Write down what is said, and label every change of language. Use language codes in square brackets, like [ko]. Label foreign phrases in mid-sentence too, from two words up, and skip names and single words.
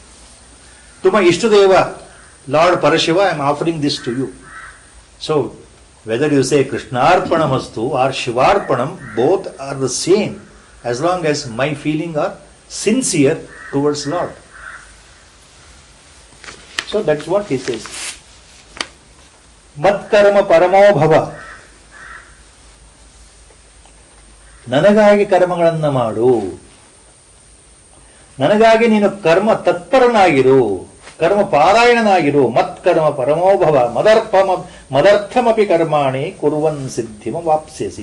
[en] To my Ishtadeva Lord Parashiva, I am offering this to you. So, Whether you say Krishnarpanamastu or Shivarpanam, both are the same as long as my feeling are sincere towards Lord. So that's what he says. [sa] मत्कर्म परमो भव. [kn] ನನಗಾಗಿ ಕರ್ಮಗಳನ್ನು ಮಾಡು, ನನಗಾಗಿ ನೀನು ಕರ್ಮ ತತ್ಪರನಾಗಿರು, ಕರ್ಮ ಪಾರಾಯಣನಾಗಿರು. [sa] ಮತ್ಕರ್ಮ ಪರಮೋಭವ ಮದರ್ಥಮಪಿ ಕರ್ಮಾಣಿ ಕುರುವನ್ ಸಿದ್ಧಿಮ ವಾಪ್ಸ್ಯಸಿ.